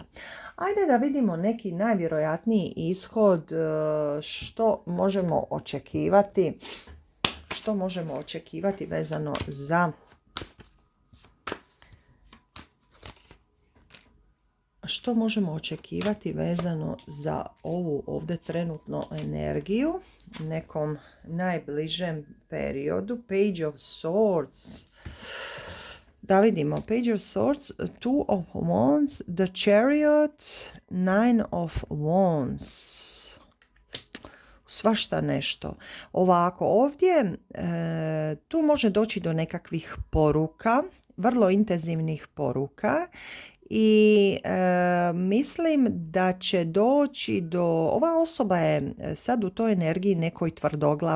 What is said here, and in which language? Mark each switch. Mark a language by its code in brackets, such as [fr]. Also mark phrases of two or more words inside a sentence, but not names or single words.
[hr] Ajde da vidimo neki najvjerojatniji ishod, što možemo očekivati vezano za ovu ovdje trenutno energiju u nekom najbližem periodu. Page of Swords. Da vidimo. Page of Swords, Two of Wands, The Chariot, Nine of Wands. Svašta nešto. Ovako, ovdje tu može doći do nekakvih poruka, vrlo intenzivnih poruka. I mislim da će doći do, ova osoba je sad u toj energiji nekoj tvrdoglavo.